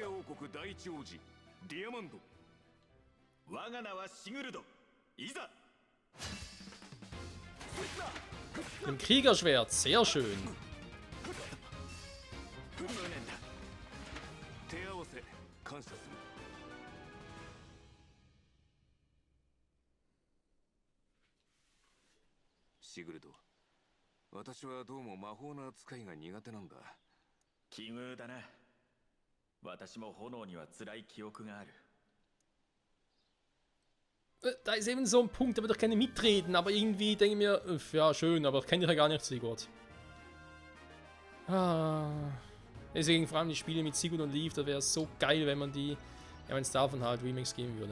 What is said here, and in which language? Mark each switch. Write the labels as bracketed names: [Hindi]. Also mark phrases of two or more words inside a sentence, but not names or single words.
[German] Ein Kriegerschwert, sehr schön. Sigurd, [Japanese] 私はどうも魔法の扱いが苦手なんだ。奇遇だな。私も炎には辛い記憶がある。 [German] Da ist eben so ein Punkt, da würde ich gerne mitreden, aber irgendwie denke ich mir, ja schön, aber kenne ich ja gar nicht Sigurd. Deswegen vor allem die Spiele mit Sigurd und Leaf, da wäre es so geil, wenn man die, ja, wenn es davon halt Remix geben würde.